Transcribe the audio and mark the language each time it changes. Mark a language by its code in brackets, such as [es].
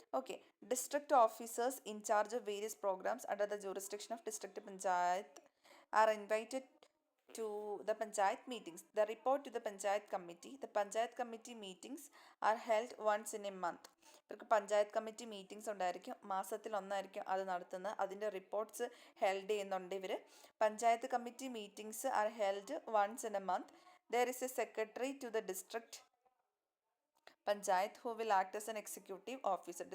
[en] Okay, district officers in charge of various programmes under the jurisdiction of district panchayat are invited to the panchayat meetings. The report to the panchayat committee. The panchayat committee meetings are held once in a month. [ml] ഇവർക്ക് panchayat committee meetings ഉണ്ടായിരിക്കും, മാസത്തിൽ ഒന്നായിരിക്കും അത് നടത്തുന്നത്. അതിൻ്റെ reports held ചെയ്യുന്നുണ്ട് ഇവർ. [en] Panchayat committee meetings are held once in a month. There is a secretary to the district panchayat who will act as an executive officer.